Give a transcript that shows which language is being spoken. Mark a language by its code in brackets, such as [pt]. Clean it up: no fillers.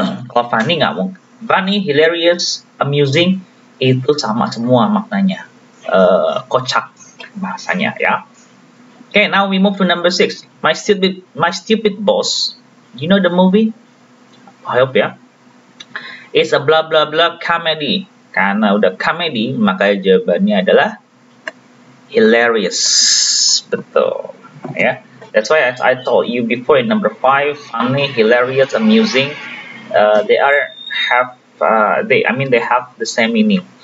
[id] Kalau funny nggak mungkin. [en] Funny, hilarious, amusing, [id] itu sama semua maknanya. Kocak bahasanya, ya. [en] Okay, now we move to number 6. My Stupid Boss. You know the movie? I hope ya. It's a blah blah blah comedy. [id] Karena udah comedy, maka jawabannya adalah hilarious. Betul, ya. [en] That's why I told you before in number 5, funny, hilarious, amusing. They have the same meaning.